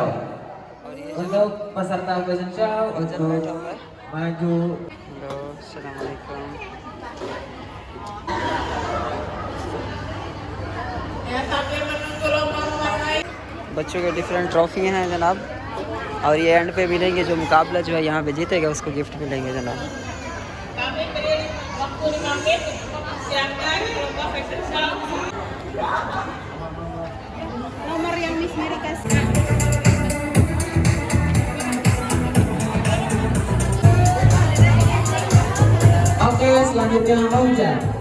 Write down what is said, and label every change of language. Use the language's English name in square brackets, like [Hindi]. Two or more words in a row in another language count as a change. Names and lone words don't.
[Indonesian] Untuk peserta fashion show untuk maju. [Arabic] हेलो, السلام عليكم. [Hindi] बच्चों के [English] different trophy [Hindi] हैं जनाब, और ये एंड पे मिलेंगे। जो मुकाबला जो है यहाँ पे जीतेगा उसको गिफ्ट मिलेंगे जनाब। [Indonesian] Nomor yang Miss Mary kasih. Oke, selanjutnya Haujan.